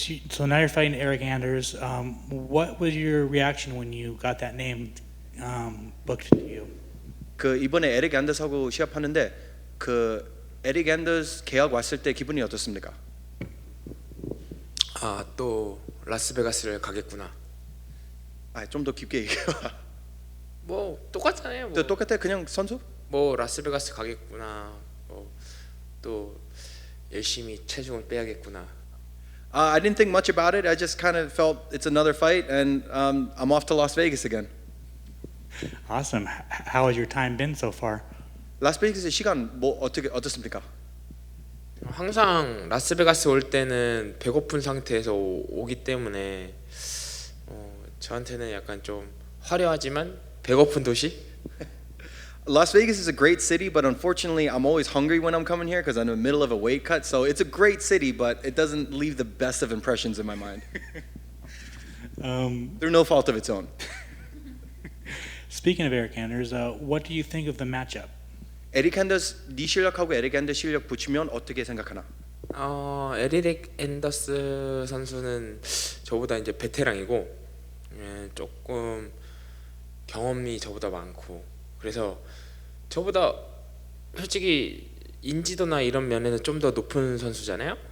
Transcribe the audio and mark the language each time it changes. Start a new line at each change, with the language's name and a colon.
English: So now you're fighting Eryk Anders. What was your reaction when you got that name booked to you?
Korean: 그 이번에 에릭 앤더스하고 시합하는데 그 에릭 앤더스 계약 왔을 때 기분이 어떻습니까? 또 라스베가스를 가겠구나. 좀 더 깊게 얘기해봐. 뭐 똑같잖아요. 뭐. 똑같아 그냥 선수? 뭐 라스베가스 가겠구나. 또 열심히 체중을 빼야겠구나.
English: I didn't think much about it. I just kind of felt it's another fight, and I'm off to Las Vegas again. Awesome. How has your time been so far?
Korean: 라스베이거스 시간 뭐 어떻습니까? 항상 라스베가스 올 때는 배고픈 상태에서 오기 때문에 저한테는 약간 좀 화려하지만 배고픈 도시?
English: Las Vegas is a great city, but unfortunately, I'm always hungry when I'm coming here because I'm in the middle of a weight cut. So it's a great city, but it doesn't leave the best of impressions in my mind. Through no fault of its own. Speaking of Eryk Anders, what do you think of the matchup?
Korean: 에릭 앤더스 네 실력하고 에릭 앤더스 실력 붙이면 어떻게 생각하나? 에릭 앤더스 선수는 저보다 이제 베테랑이고 조금 경험이 저보다 많고 그래서 저보다 솔직히 인지도나 이런 면에는 좀 더 높은 선수잖아요.